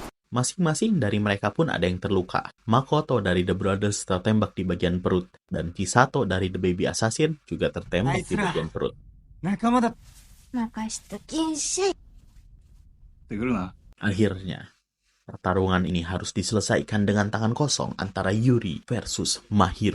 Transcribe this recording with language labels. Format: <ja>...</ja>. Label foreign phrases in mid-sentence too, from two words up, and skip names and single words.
<id>Masing-masing dari mereka pun ada yang terluka. Makoto dari The Brothers tertembak di bagian perut, dan Chisato dari The Baby Assassin juga tertembak di bagian perut.</id> <ja>仲間だっ任しときんしゃい。てくるな。</ja> <id>Akhirnya, pertarungan ini harus diselesaikan dengan tangan kosong antara Yuri versus Mahiro.</id>